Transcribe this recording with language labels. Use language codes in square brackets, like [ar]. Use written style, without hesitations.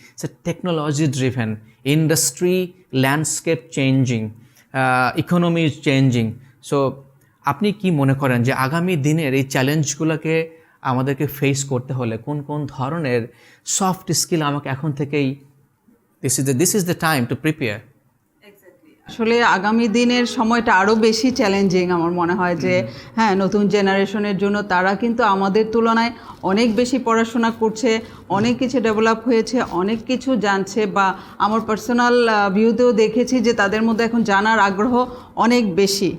[en] It's technology driven industry, landscape changing, economy is changing. [bn] So আপনি কি মনে করেন যে আগামী দিনের এই চ্যালেঞ্জগুলোকে আমাদেরকে ফেস করতে হলে কোন কোন ধরনের সফট স্কিল আমাকে এখন থেকেই [en] This is the time to prepare. [bn] আসলে আগামী দিনের সময়টা আরও বেশি চ্যালেঞ্জিং আমার মনে হয় যে হ্যাঁ নতুন জেনারেশনের জন্য তারা কিন্তু আমাদের তুলনায় অনেক বেশি পড়াশোনা করছে, অনেক কিছু ডেভেলপ হয়েছে, অনেক কিছু জানছে, বা আমার পার্সোনাল ভিউতেও দেখেছি যে তাদের মধ্যে এখন জানার আগ্রহ অনেক বেশি।